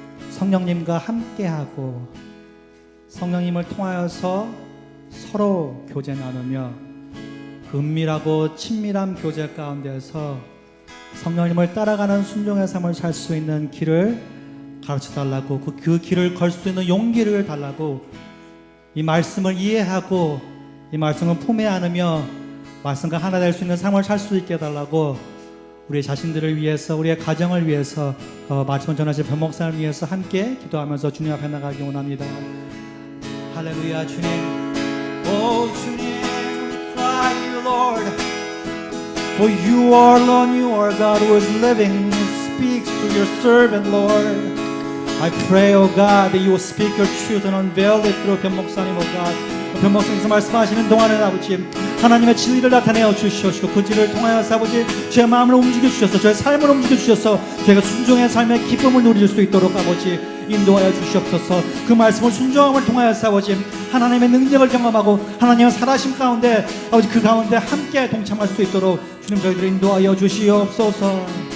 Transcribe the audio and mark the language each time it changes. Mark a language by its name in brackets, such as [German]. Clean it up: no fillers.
[Korean] 성령님과 함께하고 성령님을 통하여서 서로 교제 나누며 그 은밀하고 친밀한 교제 가운데서 성령님을 따라가는 순종의 삶을 살 수 있는 길을 가르쳐달라고 그 길을 걸 수 있는 용기를 달라고 이 말씀을 이해하고 이 말씀을 품에 안으며 말씀과 하나 될 수 있는 삶을 살 수 있게 해달라고 우리 자신들을 위해서 우리의 가정을 위해서 말씀을 전하신 변목사를 위해서 함께 기도하면서 주님 앞에 나가기 원합니다. 할렐루야 주님 오 주님 [English] cry you Lord for you are Lord you are God who is living and speaks to your servant Lord I pray, oh God, that you will speak your truth and unveil it through 변목사님, oh God. [Korean] 변목사님께서 말씀하시는 동안에 아버지 하나님의 진리를 나타내어 주시옵시고 그 진리를 통하여서 아버지 제 마음을 움직여 주셔서 저의 삶을 움직여 주셔서 제가 순종의 삶의 기쁨을 누릴 수 있도록 아버지 인도하여 주시옵소서 그 말씀을 순종함을 통하여서 아버지 하나님의 능력을 경험하고 하나님의 살아심 가운데 아버지 그 가운데 함께 동참할 수 있도록 주님 저희들을 인도하여 주시옵소서